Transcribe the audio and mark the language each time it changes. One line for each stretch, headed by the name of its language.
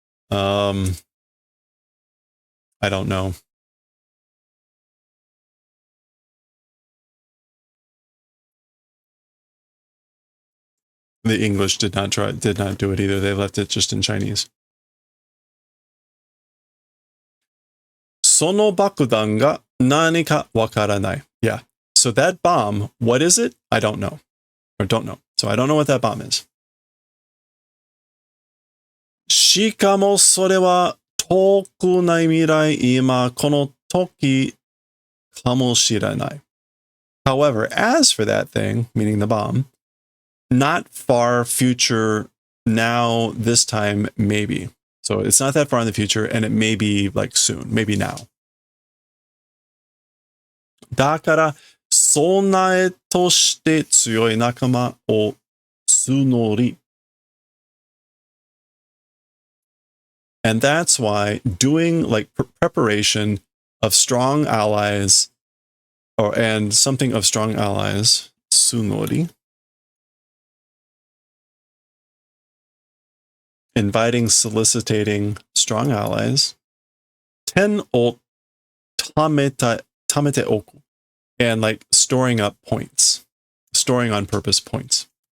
English: I don't know. The English did not do it either. They left it just in Chinese.
Japanese: その爆弾が何かわからない.
English: Yeah. So that bomb, what is it? I don't know. Or don't know. So I don't know what that bomb is.
Japanese: しかもそれは遠くない未来、今この時かもしれない.
English: However, as for that thing, meaning the bomb, not far future, now, this time, maybe. So it's not that far in the future, and it may be like soon, maybe now.
Japanese: だから、備えとして強い仲間を tsunori.
English: And that's why doing like preparation of strong allies and something of strong allies, tsunori, inviting, soliciting strong allies,
Japanese: ten o tamete oku,
English: and like storing up points, storing on purpose points.